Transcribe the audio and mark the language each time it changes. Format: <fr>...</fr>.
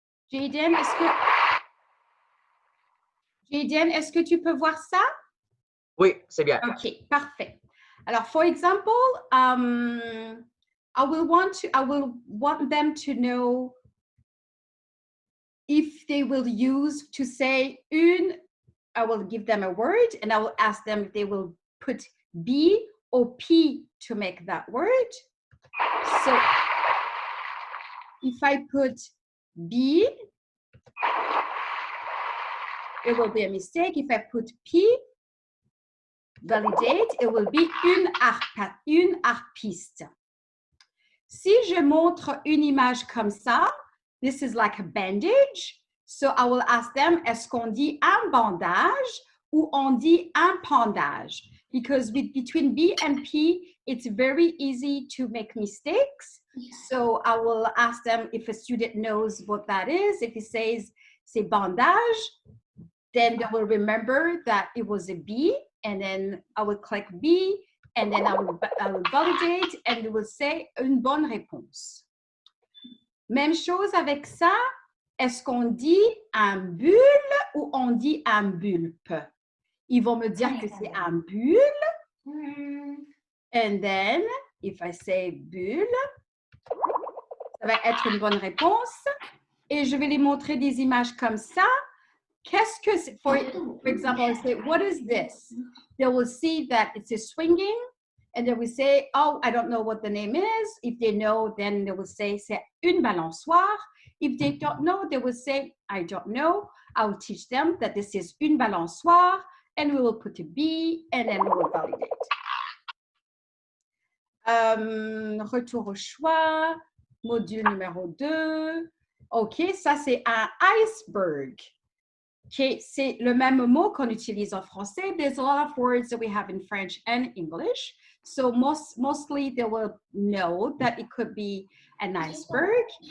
<fr>Jayden, est-ce que tu peux voir ça? Oui, c'est bien. Okay, parfait.</fr> <en>Alors, for example, I will want them to know if they will use to say une. I will give them a word and I will ask them if they will put B or P to make that word. So if I put B, it will be a mistake. If I put P, validate, it will be</en> <fr>une harpiste. Si je montre une image comme ça,</fr> <en>this is like a bandage. So I will ask them,</en> <fr>est-ce qu'on dit un bandage ou on dit un pendage?</fr> <en>Because between B and P, it's very easy to make mistakes. So I will ask them if a student knows what that is. If he says</en> <fr>c'est bandage,</fr> <en>then they will remember that it was a B, and then I will click B, and then I will validate, and it will say</en> <fr>une bonne réponse. Même chose avec ça. Est-ce qu'on dit un bulle ou on dit un bulpe? Ils vont me dire que c'est un bulle.</fr> <en>And then, if I say bulle,</en> <fr>ça va être une bonne réponse. Et je vais les montrer des images comme ça. Qu'est-ce que c'est?</fr> <en>For example, I say, what is this? They will see that it's a swinging, and they will say, oh, I don't know what the name is. If they know, then they will say,</en> <fr>c'est une balançoire.</fr> <en>If they don't know, they will say, I don't know. I will teach them that this is une balançoire, and we will put a B, and then we will validate.</en> <fr>Retour au choix, module numéro 2. OK, ça c'est un iceberg. Okay, c'est le même mot qu'on utilise en français.</fr> <en>There's a lot of words that we have in French and English. So mostly they will know that it could be an iceberg.</en>